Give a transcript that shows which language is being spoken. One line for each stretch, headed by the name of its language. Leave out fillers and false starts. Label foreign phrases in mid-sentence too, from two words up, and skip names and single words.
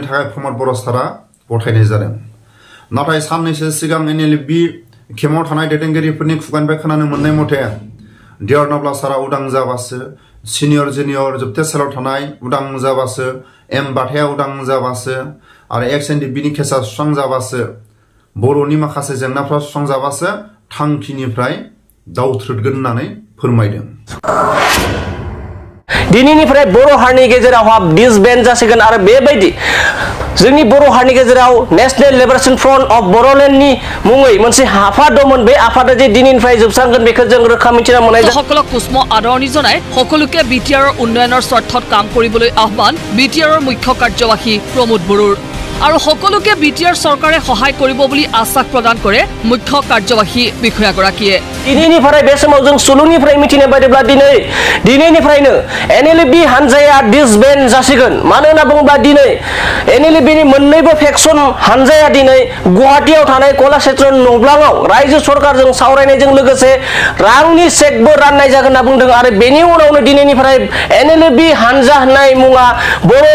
Bodo: थाखाय प्रमद बर' सारा गथायनाय जादों नाथाय साननैसो सिगां NLFB खेमाव थानाय दैदेनगिरिफोरनि खुगानिफ्राय खोनानो मोननाय मथे डियर नब्ला सारा उदां जाबासो
English: senior junior
Bodo: जोबथेसालियाव थानाय उदां जाबासो एम बाथाया उदां जाबासो आरो XNDBनि केसा सुस्रांजाबासो बर'नि माखासे जेंनाफ्रा सुस्रांजाबासो थांखिनिफ्राय दावथ्रोदगोन होननानै फोरमायदों दिनैनिफ्राय बर' हारिनि गेजेराव डिसबेन्ड जासिगोन आरो बेबायदि जोंनि बर' हारिनि गेजेराव नेशनेल लिबारेशन फ्रन्ट अफ बर'लेण्डनि मुङै मोनसे आफाद दंमोन बे आफादा जे दिनैनिफ्राय जोबस्रांगोन बेखौ जों रोखा मिथिना मोननाय
Assamese: সকলক কুস্ম আদৰণি জনাই সকলোকে বিটিআৰৰ উন্নয়নৰ স্বাৰ্থত কাম কৰিবলৈ আহ্বান বিটিআৰৰ মুখ্য কাৰ্যবাহী প্ৰমোদ বড়োৰ আৰু সকলোকে বিটিআৰ চৰকাৰে সহায় কৰিব বুলি আশ্বাস প্ৰদান কৰে মুখ্য কাৰ্যবাহী বিষয়াগৰাকীয়ে
Bodo: दिनैनिफ्राय बे समाव जों सुलुंनिफ्राय मिथिनाय बायदिब्ला दिनैनिफ्रायनो NLFB हानजाया डिसबेन्ड जासिगोन मानो होनना बुङोब्ला दिनै NLFBनि मोननैबो फेक्सन हानजाया दिनै गुवाहाटीयाव थानाय कलाक्षेत्र नब्लाङाव रायजो सरकारजों सावरायनायजों लोगोसे रांनि चेकबो राननाय जागोन होनना बुंदों आरो बेनि उनावनो दिनैनिफ्राय NLFB हानजा होननाय मुङा बर'